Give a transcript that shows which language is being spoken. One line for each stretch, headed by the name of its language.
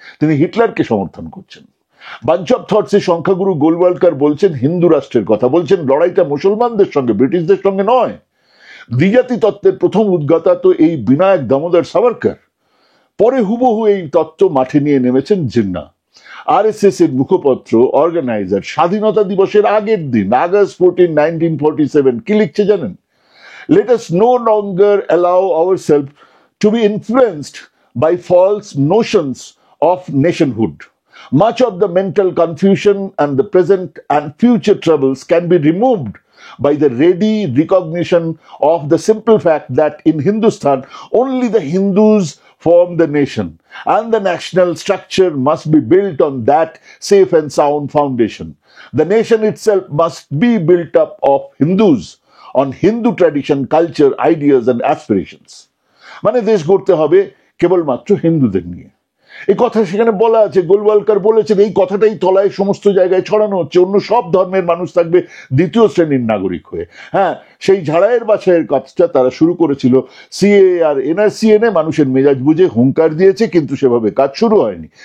Bangla: তিনি হিটলারকে সমর্থন করছেন। বাঞ্চ অফ থটসে সংখ্যাগুরু গোলওয়ালকার বলছেন হিন্দু রাষ্ট্রের কথা, বলছেন লড়াইটা মুসলমানদের সঙ্গে, ব্রিটিশদের সঙ্গে নয়। দ্বিজাতি তত্ত্বের প্রথম উদ্গাতা তো এই বিনায়ক দামোদর সাভারকর। পরে হুবহু এই তত্ত্ব মাঠে নিয়ে নেমেছেন জিন্না। RSS এর মুখপত্র অর্গানাইজার স্বাধীনতা দিবসের আগের দিন, August 14, 1947, কি লিখছে জানেন?
English: Let us no longer allow ourselves to be influenced by false notions of nationhood. Much of the mental confusion and the present and future troubles can be removed by the ready recognition of the simple fact that in Hindustan only the Hindus form the nation, and the national structure must be built on that safe and sound foundation. The nation itself must be built up of Hindus, on Hindu tradition, culture, ideas and aspirations.
Bangla: মানে দেশ গড়তে হবে কেবলমাত্র হিন্দুদের নিয়ে। এই কথা সেখানে বলা আছে, গোলওয়ালকার বলেছেন, এই কথাটাই তলায় সমস্ত জায়গায় ছড়ানো হচ্ছে, অন্য সব ধর্মের মানুষ থাকবে দ্বিতীয় শ্রেণীর নাগরিক হয়ে। হ্যাঁ, সেই ঝাড়াইয়ের বাছাইয়ের কাজটা তারা শুরু করেছিল, সিএ আর এনআরসি এনে মানুষের মেজাজ বুঝে হুঙ্কার দিয়েছে, কিন্তু সেভাবে কাজ শুরু হয়নি।